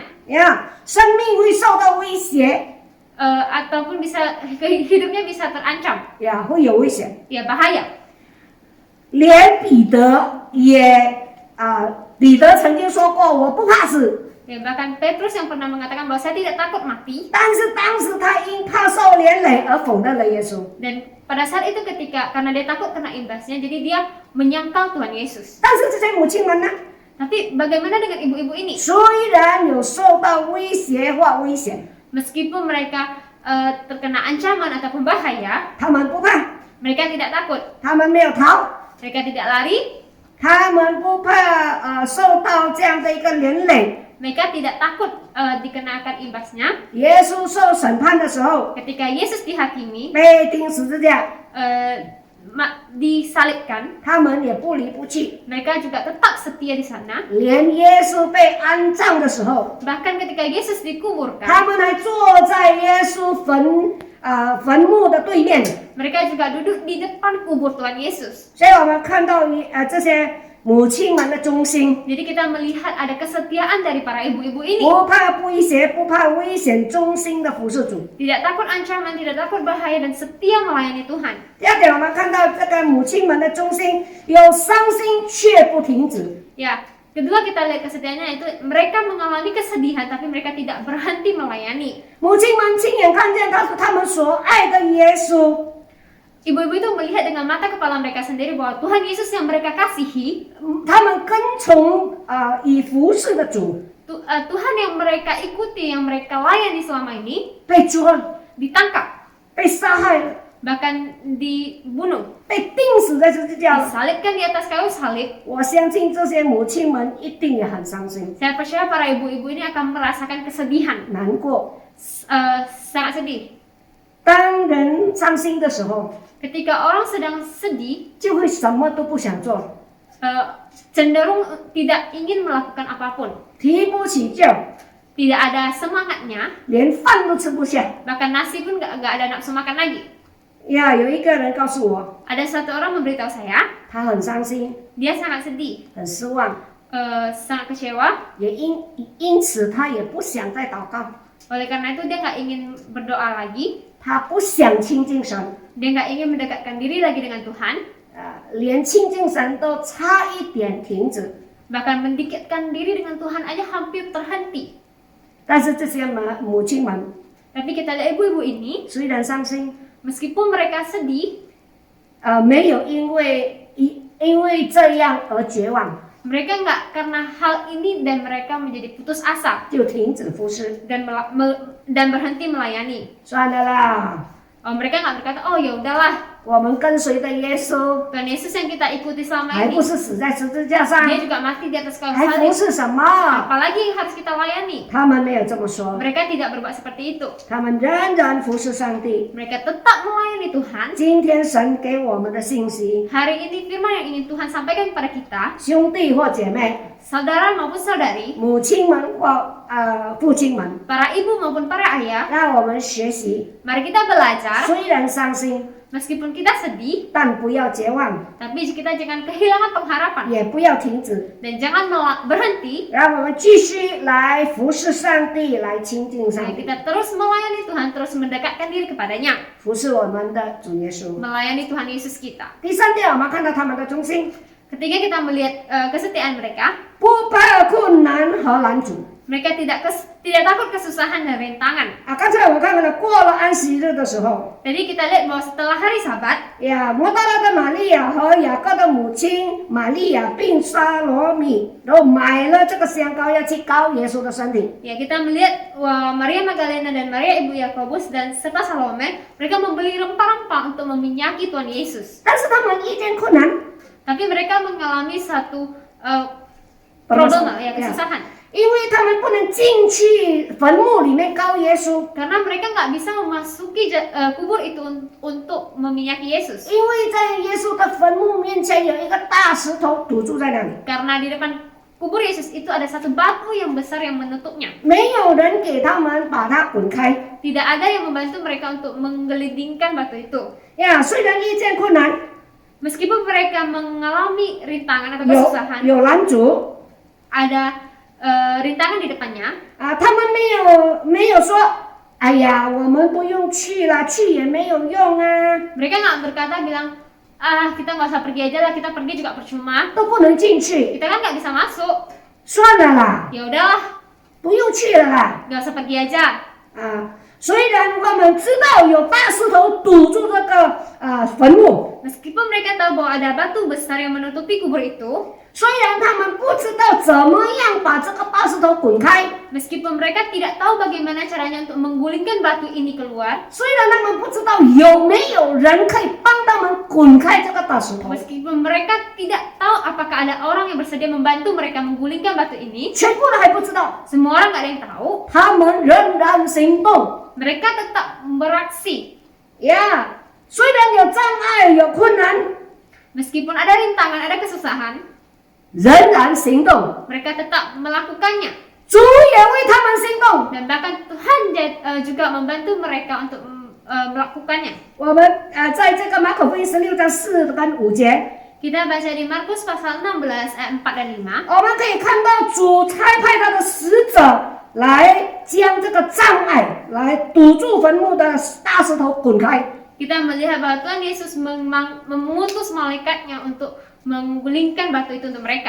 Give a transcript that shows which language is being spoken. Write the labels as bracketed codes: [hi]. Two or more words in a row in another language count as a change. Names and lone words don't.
[zh] 生命会受到威胁， [id] ataupun hidupnya bisa terancam, [zh] 会有危险。 [id] ya bahaya. [zh] 连彼得彼得曾经说过：“我不怕死。” [id] Bahkan Petrus yang pernah mengatakan bahwa saya tidak takut mati. [zh] 但是当时他因怕受连累而否认了耶稣。 [id] Dan pada saat itu karena dia takut kena imbasnya, jadi dia menyangkal Tuhan Yesus. [zh] 但是这些母亲们呢？ [id] Tapi bagaimana dengan ibu-ibu ini? [zh] 虽然有受到威胁或危险， [id] Meskipun mereka terkena ancaman ataupun bahaya, [zh] 他们不怕， [id] mereka tidak takut. [zh] 他们没有逃， [id] Mereka tidak lari, [zh] 他们不怕受到这样的一个连累。 [id] mereka tidak takut dikenakan imbasnya. [zh] 耶稣受审判的时候， [id] Ketika Yesus dihakimi, [zh] 被钉十字架， [id] disalibkan, [zh] 他们也不离不弃。 [id] mereka juga tetap setia di sana. [zh] 连耶稣被安葬的时候， [id] Bahkan ketika Yesus dikuburkan, [zh] 他们还坐在耶稣坟墓的对面。 [id] mereka juga duduk di depan kubur Tuhan Yesus. [zh] 所以我们看到这些母亲们的忠心， [id] Jadi kita melihat ada kesetiaan dari para ibu-ibu ini. [zh] 不怕威胁，不怕危险，忠心的服侍主。 [id] Tidak takut ancaman, tidak takut bahaya, dan setia melayani Tuhan. [zh] 第二点，我们看到这个母亲们的忠心，有伤心却不停止。 [id] Ya, kedua kita lihat kesetiaannya itu mereka mengalami kesedihan tapi mereka tidak berhenti melayani. [zh] 母亲们亲眼看见他们所爱的耶稣， [id] Ibu-ibu itu melihat dengan mata kepala mereka sendiri bahwa Tuhan Yesus yang mereka kasihi, [zh] 他们跟从以服侍的主， [id] Tuhan yang mereka ikuti, yang mereka layani selama ini, [zh] 被捉、 [id] ditangkap, [zh] 被杀害了、 [id] bahkan dibunuh, [zh] 被钉死在十字架了。 [id] disalibkan di atas kayu salib. [zh] 我相信这些母亲们一定也很伤心、 [id] Saya percaya para ibu-ibu ini akan merasakan kesedihan, [zh] 难过。 [id] sangat sedih. [zh] 当人伤心的时候， [id] Ketika orang sedang sedih, [zh] 就会什么都不想做， [id] cenderung tidak ingin melakukan apapun, [zh] 提不起劲儿， [id] tidak ada semangatnya, [zh] 连饭都吃不下。 [id] bahkan nasi pun nggak ada nafsu makan lagi. [zh] 有一个人告诉我， [id] Ada satu orang memberitahu saya, [zh] 他很伤心， [id] dia sangat sedih, [zh] 很失望， [id] sangat kecewa. [zh] 也因此他也不想再祷告， [id] Oleh karena itu dia nggak ingin berdoa lagi, [zh] 他不想亲近神， [id] dia nggak ingin mendekatkan diri lagi dengan Tuhan, [zh] 连亲近神都差一点停止。 [id] bahkan mendekatkan diri dengan Tuhan aja hampir terhenti. [zh] 但是这些母亲们 [id] Tapi kita lihat ibu-ibu ini, [zh] 虽然伤心， [id] meskipun mereka sedih, [zh] 没有因为这样而绝望， [id] mereka nggak karena hal ini dan mereka menjadi putus asa [zh] 就停止服侍。 [id] dan berhenti melayani. [zh] 算了啦， [id] Mereka nggak berkata, oh ya udahlah, [zh] 我们跟随的耶稣 [id] Tuhan Yesus yang kita ikuti selama [zh] 还 [id] ini, [zh] 不是死在十字架上， [id] dia juga mati di atas kayu [zh] 还服 [id] salib. [zh] 侍什么？ [id] Apalagi yang harus kita layani? [zh] 他们没有这么说， [id] Mereka tidak berbuat seperti itu. [zh] 他们仍然服侍上帝。 [id] Mereka tetap melayani Tuhan. [zh] 今天神给我们的信息， [id] Hari ini firman yang ingin Tuhan sampaikan kepada kita, [zh] 兄弟或姐妹， [id] saudara maupun saudari, [zh] 母亲们或父亲们， [id] para ibu maupun para ayah, [zh] 让我们学习。 [id] mari kita belajar. [zh] 虽然伤心， [id] Meskipun kita sedih, [zh] 但不要绝望， [id] tapi kita jangan kehilangan pengharapan [zh] 也不要停止， [id] dan jangan berhenti. [zh] 让我们继续来服侍上帝，来亲近 [id] Mari [zh] 上帝， [id] kita terus melayani Tuhan, terus mendekatkan diri kepadanya, [zh] 服侍我们的主耶稣。 [id] melayani Tuhan Yesus kita. [zh] 第三点，我们看到他们的忠心， [id] Ketika kita melihat kesetiaan mereka, [zh] 不怕困难和拦阻。 [id] mereka tidak takut kesusahan dan rintangan. [zh] 刚才我看到了，过了安息日的时候， [id] Jadi kita lihat bahwa setelah hari Sabat, [zh] 摩大拉的玛利亚和雅各的母亲玛利亚并沙罗米，然后买了这个香膏要去膏耶稣的身体。 [id] ya kita melihat Maria Magdalena dan Maria ibu Yakobus dan serta Salome, mereka membeli rempah-rempah untuk meminyaki Tuhan Yesus. [zh] 但是他们遇见困难， [id] Tapi mereka mengalami satu problem, ya kesusahan. [zh] 因为他们不能进去坟墓里面膏耶稣， [id] Karena mereka nggak bisa memasuki kubur itu untuk meminyaki Yesus. [zh] 因为在耶稣的坟墓面前有一个大石头堵住在那里， [id] Karena di depan kubur Yesus itu ada satu batu yang besar yang menutupnya. [zh] 没有人给他们把它滚开。 [id] Tidak ada yang membantu mereka untuk menggelindingkan batu itu. [zh] 虽然遇见困难， [id] Meskipun mereka mengalami rintangan atau kesusahan, [zh] 有拦阻， [id] ada rintangan di depannya. [zh] 他们没有说，哎呀，我们不用去了，去也没有用啊， [id] Mereka nggak berkata bilang, kita nggak usah pergi aja lah, kita pergi juga percuma. [zh] 都不能进去， [id] Kita kan nggak bisa masuk. [zh] 算了啦， [id] Ya udahlah, [zh] 不用去了啦。 [id] nggak usah pergi aja. [zh] 虽然我们知道有大石头堵住这个坟墓， [id] Meskipun mereka tahu bahwa ada batu besar yang menutupi kubur itu, [zh] 虽然他们不知道怎么样把这个大石头滚开， [id] meskipun mereka tidak tahu bagaimana caranya untuk menggulingkan batu ini keluar, [zh] 虽然他们不知道有没有人可以帮他们滚开这个大石头， [id] meskipun mereka tidak tahu apakah ada orang yang bersedia membantu mereka menggulingkan batu ini, [zh] 全部人还不知道， [id] semua orang nggak ada yang tahu, [zh] 他们仍然行动。 [id] mereka tetap beraksi. [zh] 虽然有障碍、有困难， [id] Meskipun ada rintangan, ada kesusahan, [zh] 仍然行动。 [id] mereka tetap melakukannya. [zh] 主也为他们行动。 [id] Dan bahkan Tuhan juga membantu mereka untuk melakukannya. [zh] 我们在这个马可福音16章4跟5节， [id] Kita baca di Markus pasal 16 ayat 4 dan 5. [zh] 我们可以看到主差派他的使者来将这个障碍、来堵住坟墓的大石头滚开。 [id] Kita melihat bahwa Tuhan Yesus mengutus malaikatnya untuk menggulingkan batu itu untuk mereka.